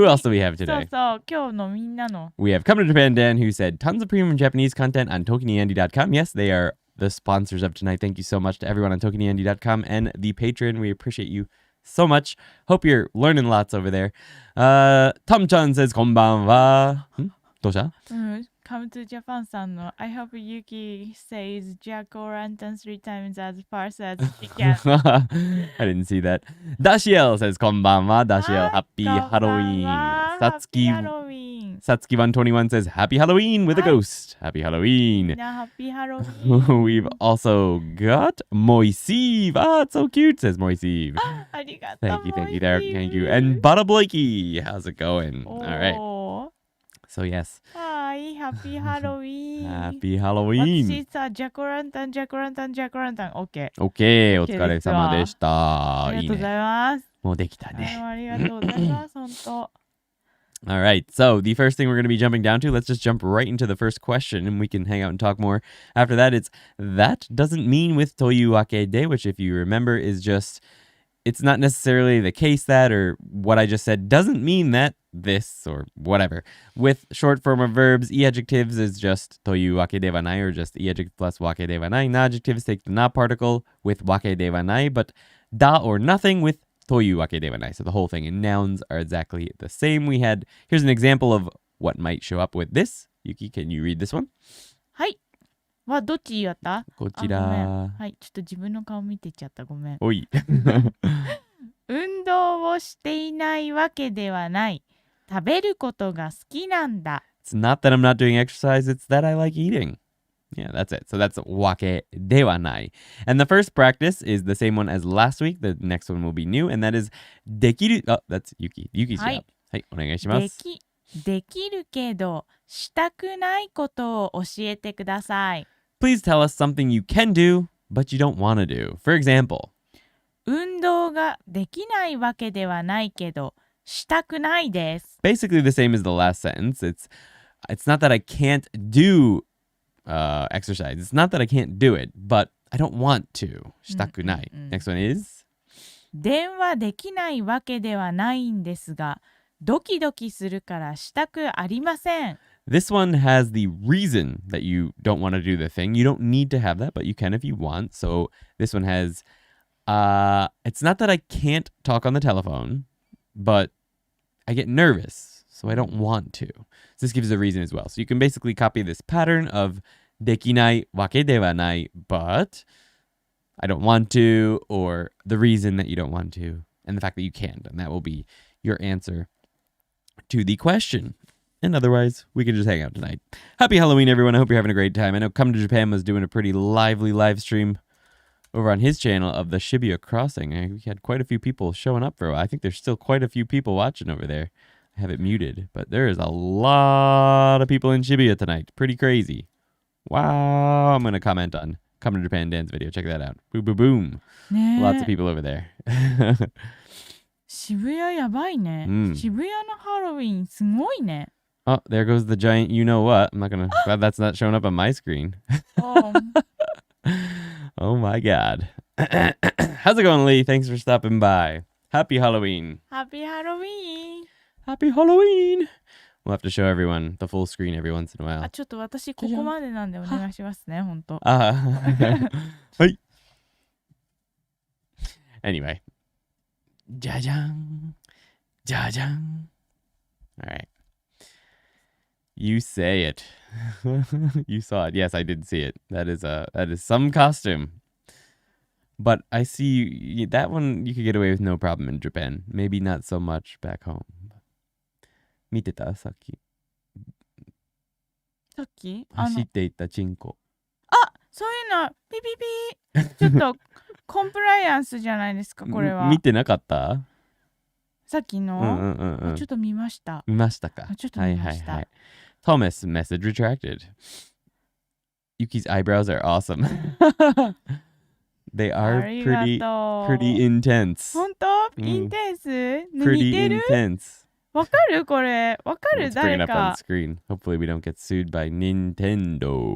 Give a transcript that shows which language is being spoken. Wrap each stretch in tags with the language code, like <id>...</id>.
<en>Who else do we have today?</en> <ja>そう、今日のみんなの。</ja> <en>We have Come to Japan Dan, who said tons of premium Japanese content on ToKiniAndy.com. Yes, they are the sponsors of tonight. Thank you so much to everyone on ToKiniAndy.com and the Patreon. We appreciate you so much. Hope you're learning lots over there. Tom-chan says</en> <ja>こんばんは。どうした？</ja> <en>Come to Japan</en> <ja>さんの</ja> <en>I hope Yuki says Jack-o'-lantern 3 times as fast as she can. I didn't see that. Dashiel says</en> <ja>こんばんは。</ja> <en>Dashiel, Happy Halloween. Happy Halloween. Satsuki121 says Happy Halloween with a ghost. Happy Halloween. Happy Halloween. We've also got Moisive. Ah, it's so cute, says Moisive. Thank you there. Thank you. And Bada Blakey. How's it going? All right. So yes. Hi, Happy Halloween. Happy Halloween.</en> <ja>私さ、ジャコランタン、OK。 OK、お疲れ様でした。ありがとうございます。もうできたね。ありがとうございます、本当。</ja> <en>All right, so the first thing we're going to be jumping down to, let's just jump right into the first question and we can hang out and talk more. After that, it's that doesn't mean with</en> <ja>というわけで,</ja> <en>which if you remember is just, it's not necessarily the case that or what I just said doesn't mean that this or whatever. With short form of verbs, e-adjectives is just</en> <ja>というわけではない</ja> <en>or just e-adjective plus</en> <ja>わけではない.</ja> <en>Non-adjectives take the na particle with</en> <ja>わけではない,</ja> <en>but da or nothing with</en> <ja>というわけではない.</ja> <en>So the whole thing in nouns are exactly the same. Here's an example of what might show up with this. Yuki, can you read this one?</en> <ja>はい。どっちやった？こちら。はい、ちょっと自分の顔見てちゃった。ごめん。おい。運動をしていないわけではない。食べることが好きなんだ。</ja> <en>It's not that I'm not doing exercise, it's that I like eating. Yeah, that's it. So that's</en> <ja>わけではない.</ja> <en>And the first practice is the same one as last week. The next one will be new, and that is できる. Oh, that's Yuki. Yuki's</en> <ja>は</ja> <en>job.</en> <ja>い。はい、お願いします。できるけどしたくないことを教えてください。</ja> <en>Please tell us something you can do, but you don't want to do. For example,</en> <ja>運動ができないわけではないけどしたくないです。</ja> <en>basically the same as the last sentence. It's not that I can't do exercise. It's not that I can't do it, but I don't want to.</en> <ja>したくない.</ja> <en>Next one is</en> <ja>電話できないわけではないんですが、ドキドキするからしたくありません。</ja> <en>this one has the reason that you don't want to do the thing. You don't need to have that, but you can if you want. So this one has it's not that I can't talk on the telephone, but I get nervous, so I don't want to. So this gives a reason as well. So you can basically copy this pattern of</en> <ja>できないわけではない</ja> <en>but I don't want to, or the reason that you don't want to, and the fact that you can't. And that will be your answer to the question. And otherwise, we can just hang out tonight. Happy Halloween, everyone. I hope you're having a great time. I know Come to Japan was doing a pretty lively live stream over on his channel of the Shibuya crossing. We had quite a few people showing up for a while. I think there's still quite a few people watching over there. I have it muted, but there is a lot of people in Shibuya tonight. Pretty crazy. Wow. I'm going to comment on Come to Japan Dan's video. Check that out. Boom, boom, boom.</en> <ja>ねえ</ja> <en>Lots of people over there.</en> <ja>渋谷やばいね、渋谷のハロウィンすごいね。</ja> <en>Oh, there goes the giant you know what. I'm not going to, glad that's not showing up on my screen. Oh my God. How's it going, Lee? Thanks for stopping by. Happy Halloween. Happy Halloween. Happy Halloween. We'll have to show everyone the full screen every once in a while.</en> <ja>あ、ちょっと私ここまでなんでお願いしますね、ほんと。はい。</ja> <en>Anyway.</en> <ja>じゃじゃん。じゃじゃん。</ja> <en>All right. You say it. You saw it. Yes, I did see it. That is some costume. But I see that one you could get away with no problem in Japan. Maybe not so much back home.</en> <ja>見てたさっき。さっき走っていったチンコ。あ、そういうのピピピちょっとコンプライアンスじゃないですかこれは。見てなかった？さっきの、ちょっと見ました。見ましたか？ちょっと見ました。はいはいはい。</ja> <en>Thomas message retracted. Yuki's eyebrows are awesome. They are pretty intense.</en> <ja>本当？インテンス？</ja> <en>Pretty</en> <ja>似てる？</ja> <en>intense.</en> <ja>わかるこれ？わかる？</ja> <en>Let's bring</en> <ja>誰</ja> <en>it up on</en> <ja>か？</ja> <en>screen. Hopefully we don't get sued by Nintendo.</en>